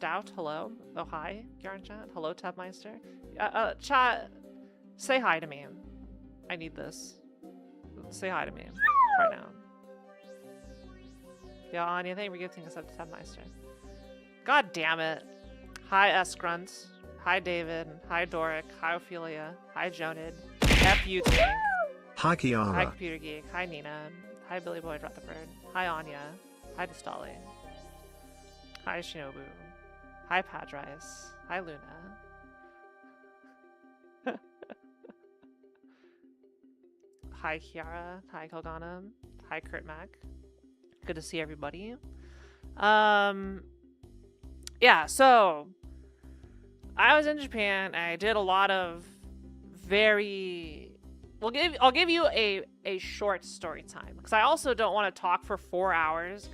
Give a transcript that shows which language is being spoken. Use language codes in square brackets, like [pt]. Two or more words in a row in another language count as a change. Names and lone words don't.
[en] Doubt, hello. Oh, hi, Kiara in chat. Hello, Tubmeister. Chat, say hi to me. I need this. Say hi to me right now. Yeah, Anya, thank you for gifting us up to Tubmeister. God damn it. Hi, S-Grunt. Hi, David. Hi, Doric. Hi, Ophelia. Hi, Jonid. F you, Tank. Hi, Kiara. Hi, Computer Geek. Hi, Nina. Hi, Billy Boy Rutherford. Hi, Anya. Hi, Distali. Hi, Shinobu. Hi, Padrice. Hi, Luna. Hi, Kiara. Hi, Kelgana. Hi, Kurt Mac. Good to see everybody. Yeah, so I was in Japan. I did a lot of very... I'll give you a short story time, because I also don't want to talk for 4 hours.